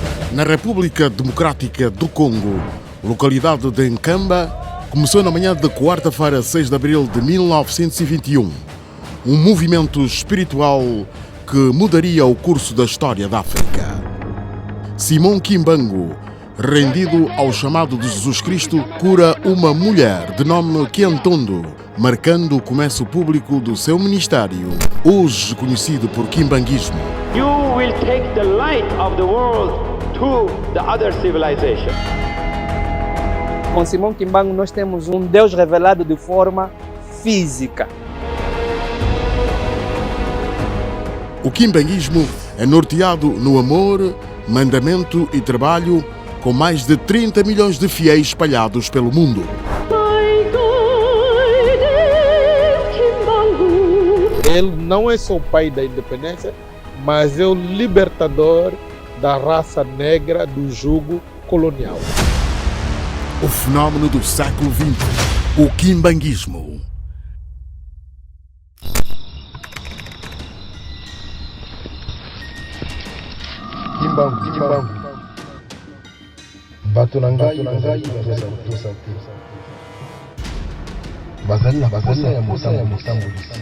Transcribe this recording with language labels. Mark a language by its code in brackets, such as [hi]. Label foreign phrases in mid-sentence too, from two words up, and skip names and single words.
[pt] Na República Democrática do Congo, localidade de Nkamba, começou na manhã de quarta-feira, 6 de abril de 1921, um movimento espiritual que mudaria o curso da história da África. Simão Kimbangu, rendido ao chamado de Jesus Cristo, cura uma mulher de nome Kiantondo, marcando o começo público do seu ministério, hoje conhecido por Kimbanguismo. [en] You will take the light of the world to the other civilization. [pt] Com Simão Kimbangu nós temos um Deus revelado de forma física. O Kimbanguismo é norteado no amor, mandamento e trabalho, com mais de 30 milhões de fiéis espalhados pelo mundo. Ele não é só o pai da independência, mas é o libertador da raça negra do jugo colonial. O fenómeno do século XX, o Kimbanguismo. Kimbangu. [ln] Bato na ngai tosate. Bazali na posa ya mosambulisi.